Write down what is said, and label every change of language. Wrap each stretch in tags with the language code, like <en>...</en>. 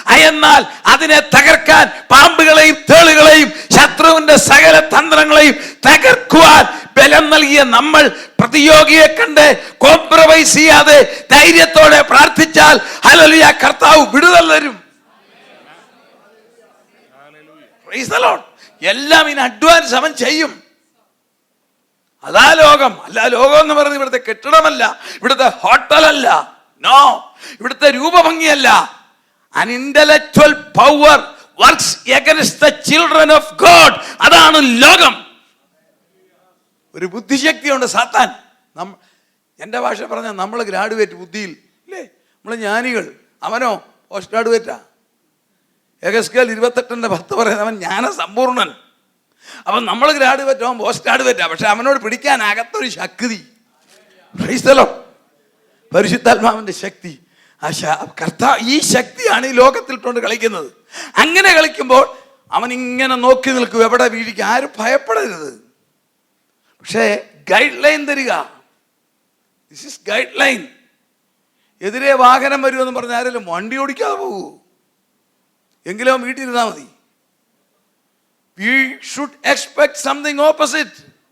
<ml>എന്നാൽ അതിനെ തകർക്കാൻ പാമ്പുകളെയും തേളുകളെയും ശത്രുവിന്റെ സകല തന്ത്രങ്ങളെയും തകർക്കുവാൻ ബലം നൽകിയ നമ്മൾ പ്രതിയോഗിയെ കണ്ട് കോംപ്രമൈസ് ചെയ്യാതെ ധൈര്യത്തോടെ പ്രാർത്ഥിച്ചാൽ ഹല്ലേലൂയ, കർത്താവ് വിടുതൽ തരും.</ml> <en>Praise the lord.</en> <ml>എല്ലാം ഇൻ അഡ്വാൻസ് അവൻ ചെയ്യും. അതാ ലോകം. അല്ല, ലോകം എന്ന് പറയുന്നത് ഇവിടുത്തെ കെട്ടിടമല്ല, ഇവിടുത്തെ ഹോട്ടലല്ല, നോ, ഇവിടുത്തെ രൂപഭംഗിയല്ല.</ml> <en>An intellectual power works against the children of God.</en> <ml>അതാണ് ലോകം. ഒരു ബുദ്ധിശക്തിയുണ്ട് സാത്താൻ. എൻ്റെ ഭാഷ പറഞ്ഞാൽ നമ്മൾ ഗ്രാഡുവേറ്റ് ബുദ്ധിയിൽ അല്ലേ, നമ്മൾ ജ്ഞാനികൾ. അവനോ പോസ്റ്റ് ഗ്രാഡുവേറ്റാ. യെഹെസ്കേൽ 28:10 പറയുന്നത് അവൻ ജ്ഞാന സമ്പൂർണ്ണൻ. അവൻ നമ്മൾ ഗ്രാഡുവേറ്റ്, അവൻ പോസ്റ്റ് ഗ്രാഡുവേറ്റാ. പക്ഷെ അവനോട് പിടിക്കാൻ അകത്തൊരു ശക്തി.</ml> <en>Praise the Lord.</en> <ml>പരിശുദ്ധാത്മാവിന്റെ ശക്തി. ഈ ശക്തിയാണ് ഈ ലോകത്തിലിട്ടുകൊണ്ട് കളിക്കുന്നത്. അങ്ങനെ കളിക്കുമ്പോൾ അവൻ ഇങ്ങനെ നോക്കി നിൽക്കും, എവിടെ വീഴിക്കും. ആരും ഭയപ്പെടരുത്. പക്ഷേ ഗൈഡ് ലൈൻ തരിക.</ml> <en>This is guideline.</en> <ml>എതിരെ വാഹനം വരുമെന്ന് പറഞ്ഞ ആരെങ്കിലും വണ്ടി ഓടിക്കാതെ പോകൂ. എങ്കിലും വീട്ടിലിരുന്നാൽ മതി.</ml> <en>We should expect something opposite.</en>